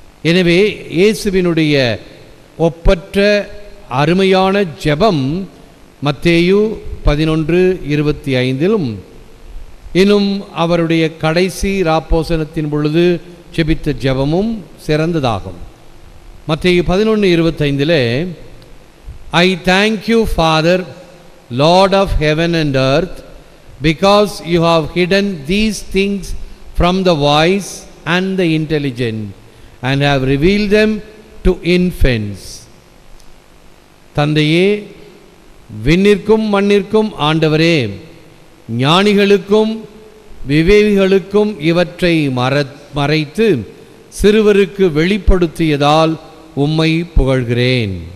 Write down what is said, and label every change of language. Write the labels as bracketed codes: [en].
[ta] எனவே இயேசுவினுடைய ஒப்பற்ற அருமையான ஜெபம் மத்தேயு 11:25 இன்னும் அவருடைய கடைசி ராப்போசனத்தின் பொழுது ஜெபித்த ஜெபமும் சிறந்ததாகும். [en] மத்தேயு 11:25 I thank you, Father, Lord of heaven and earth, because you have hidden these things from the wise and the intelligent and have revealed them to infants. [ta] தந்தையே, விண்ணிற்கும் மண்ணிற்கும் ஆண்டவரே, ஞானிகளுக்கும் விவேகிகளுக்கும் இவற்றை மறைத்து சிறுவருக்கு வெளிப்படுத்தியதால் உம்மை புகழ்கிறேன்.